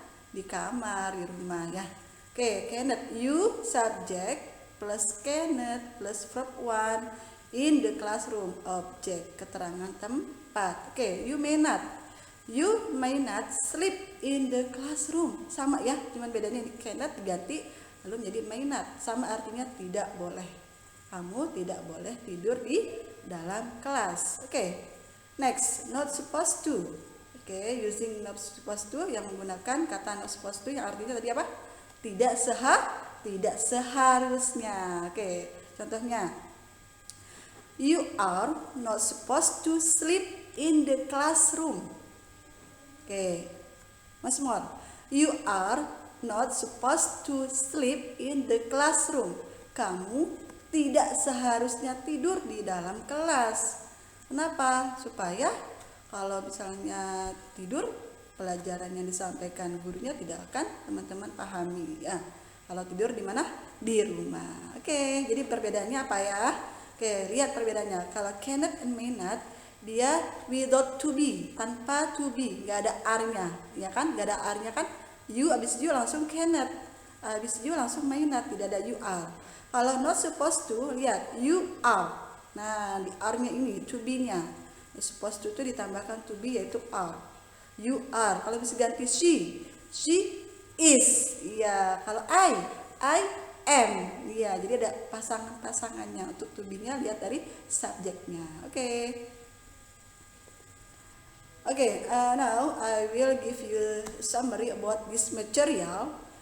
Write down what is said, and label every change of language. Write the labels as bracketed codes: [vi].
[id] Di kamar, di rumah ya. [en] Oke, cannot, you subject plus cannot plus verb 1 in the classroom, object, [id] keterangan tempat. [en] Oke, you may not. You may not sleep in the classroom. [id] Sama ya, cuman bedanya ini cannot diganti lalu menjadi may not. Sama artinya tidak boleh. Kamu tidak boleh tidur di dalam kelas. Oke, next, not supposed to. Oke, using not supposed to yang menggunakan kata not supposed to yang artinya tadi apa? Tidak seharusnya. [en] Oke, [id] contohnya, [en] you are not supposed to sleep in the classroom. Oke, once more, you are not supposed to sleep in the classroom. [id] Kamu tidak seharusnya tidur di dalam kelas. Kenapa? Supaya kalau misalnya tidur, pelajaran yang disampaikan gurunya tidak akan teman-teman pahami ya. Kalau tidur di mana? Di rumah. Oke, jadi perbedaannya apa ya? Oke, lihat perbedaannya. Kalau cannot and may not, dia without to be, tanpa to be, nggak ada are-nya, ya kan? Nggak ada are-nya kan? You abis you langsung cannot, abis you langsung may not, tidak ada you are. Kalau not supposed to, lihat you are. Nah, di are-nya ini to be-nya. Supposed to itu ditambahkan to be yaitu are. You are. Kalau bisa ganti she is. Iya. Kalau I am. Iya. Jadi ada pasangannya. Untuk to be-nya lihat dari subjeknya. Oke. [en] Now I will give you summary about this material.